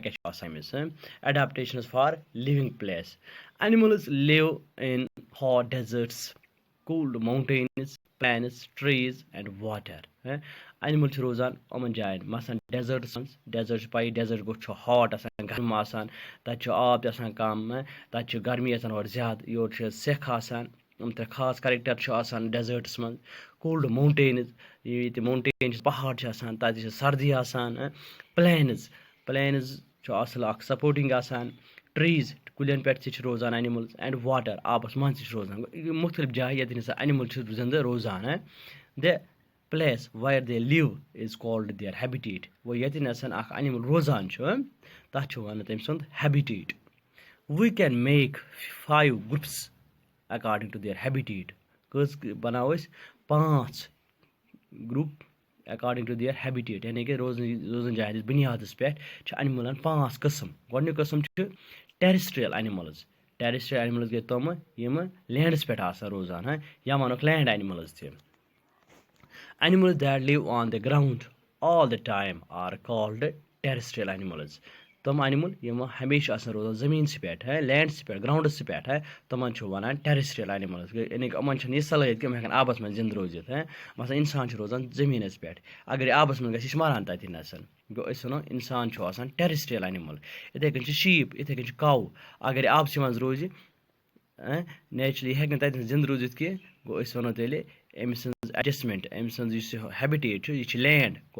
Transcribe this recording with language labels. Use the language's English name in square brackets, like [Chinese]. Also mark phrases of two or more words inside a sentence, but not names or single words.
[Kashmiri] چھُ آسان أمِس [English] adaptations for living place animals live in hot deserts cold mountains plains trees and water [Kashmiri] اَنِمٕل چھِ روزان یِمَن جایَن مثلاً ڈٮ۪زٲٹَس منٛز ڈٮ۪زٲٹ چھِ پَیی ڈٮ۪زٲٹ گوٚو چھُ ہاٹ آسان گرم آسان تَتہِ چھُ آب تہِ آسان کَم تَتہِ چھُ گرمی آسان اورٕ زیادٕ یورٕ چھِ سٮ۪کھ آسان یِم ترٛےٚ خاص کَریکٹَر چھُ آسان ڈٮ۪زٲٹَس منٛز [English] cold mountains [Kashmiri] ییٚتہِ ماوُنٹین چھِ پہاڑ چھِ آسان تَتہِ چھِ سردی آسان پلینٕز چھُ اَصٕل اَکھ سَپوٹِنٛگ آسان ٹرٛیٖز کُلٮ۪ن پٮ۪ٹھ تہِ چھِ روزان [English] animals and water [Kashmiri] آبَس منٛز تہِ چھِ روزان مُختٔلِف جایہِ ییٚتٮ۪ن ہسا اَنِمٕل چھِ زِندٕ روزان [English] the place where they live is called their habitat [Kashmiri] گوٚو ییٚتٮ۪نَس اَکھ اَنِمٕل روزان چھُ تَتھ چھُ وَنان تٔمۍ سُنٛد ہیبِٹیٹ [English] we can make 5 groups according to their habitat [Kashmiri] کٔژ بَناوو أسۍ 5 گرُپ [English] according to their habitat [Kashmiri] یعنی کہِ روزن جایہِ ہِنٛدِس بُنیادَس پٮ۪ٹھ چھِ اَنِمٕلَن 5 قٕسٕم گۄڈٕنیُک قٕسٕم چھُ [English] terrestrial animals terrestrial animals [Kashmiri] گٔے تِمہٕ یِمہٕ لینٛڈَس پٮ۪ٹھ آسان روزان یا وَنوکھ [English] land animals [Kashmiri] تہِ [English] Animals that live on the ground all the time are called terrestrial animals. [Kashmiri] تِم اَنِمٕل یِم ہمیشہِ آسان روزان زٔمیٖنسٕے پٮ۪ٹھ لینٛڈسٕے پٮ۪ٹھ گرٛاوُنٛڈَسٕے پٮ۪ٹھ تِمَن چھُ وَنان [English] terrestrial animals [Kashmiri] یعنی کہِ یِمَن چھَنہٕ یہِ صلٲحیت کہِ یِم ہٮ۪کَن آبَس منٛز زِندٕ روٗزِتھ مثلاً اِنسان چھُ روزان زٔمیٖنَس پٮ۪ٹھ اگر یہِ آبَس منٛز گژھِ یہِ چھِ مَران تَتٮ۪نَس گوٚو أسۍ وَنو اِنسان چھُ آسان [English] terrestrial animal [Kashmiri] یِتھَے کٔنۍ چھِ شیٖپ یِتھَے کٔنۍ چھِ کَو اگر یہِ آبسٕے منٛز روزِ نیچرلی یہِ ہیٚکہِ نہٕ تَتٮ۪ن زِندٕ روٗزِتھ کینٛہہ گوٚو أسۍ وَنو تیٚلہِ أمۍ سٕنٛز اٮ۪ڈجسٹمٮ۪نٛٹ أمۍ سٕنٛز یُس یہِ ہیبِٹیٹ چھُ یہِ چھِ لینٛڈ